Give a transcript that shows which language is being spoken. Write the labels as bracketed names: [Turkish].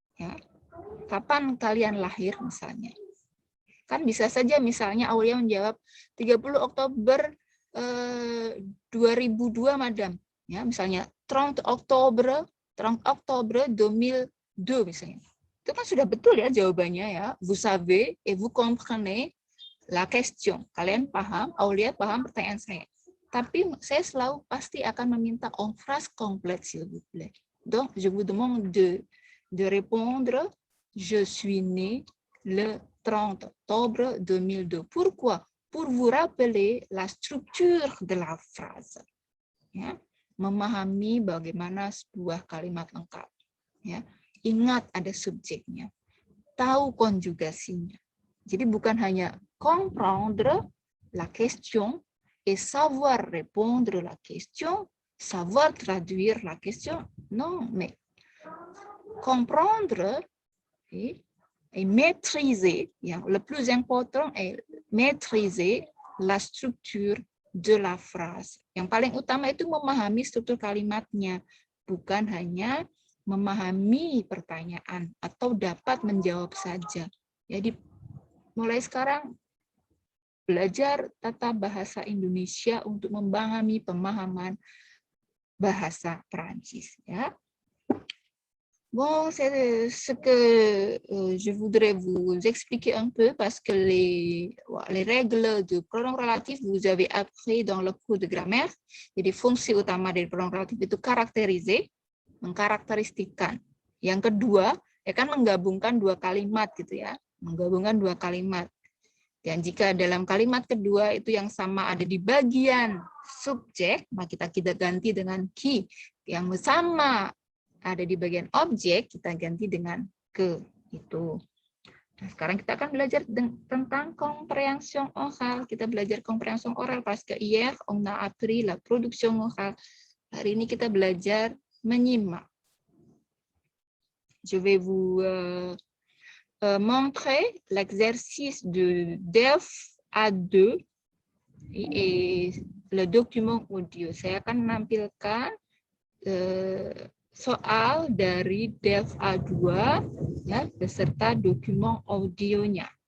[Indonesian] Ya, kapan kalian lahir misalnya? Kan bisa saja misalnya Aulia menjawab 30 Oktober 2002, Madam. Ya, misalnya 30 Oktober 2002 misalnya. Itu kan sudah betul ya jawabannya ya. [French] Vous savez et vous comprenez la question. [Indonesian] Kalian paham, Aulia paham pertanyaan saya. Tapi saya selalu pasti akan meminta [French] en phrase complète, s'il vous plaît. Donc, je vous demande de répondre, je suis né le 30 octobre 2002. Pourquoi? Pour vous rappeler la structure de la phrase. [Indonesian] Ya, memahami bagaimana sebuah kalimat lengkap. Ya, ingat ada subjeknya, tahu konjugasinya. Jadi bukan hanya [French] comprendre la question et savoir répondre la question, savoir traduire la question. Non, mais comprendre et maîtriser, yang le plus important est maîtriser la structure de la phrase. [Indonesian] Yang paling utama itu memahami struktur kalimatnya, bukan hanya memahami pertanyaan atau dapat menjawab saja. Jadi mulai sekarang belajar tata bahasa Indonesia untuk memahami pemahaman bahasa Perancis. Ya. [French] Bon, c'est ce que je voudrais vous expliquer un peu parce que les règles de pronom relatif vous avez appris dans le cours de grammaire. [Indonesian] Jadi fungsi utama dari pronom relatif itu karakterize, mengkarakteristikkan. Yang kedua, ya kan menggabungkan dua kalimat gitu ya, menggabungkan dua kalimat. Dan jika dalam kalimat kedua itu yang sama ada di bagian subjek, maka kita ganti dengan qui. Yang sama ada di bagian objek, kita ganti dengan que. Itu. Nah, sekarang kita akan belajar tentang compréhension orale. Kita belajar [French] compréhension orale parce que hier on a appris la production orale. [Indonesian] Hari ini kita belajar menyimak. [French] Je vais vous montrer l'exercice de DELF A2 et le document audio. [Indonesian] Saya akan menampilkan soal dari DELF A2 ya, beserta dokumen audionya.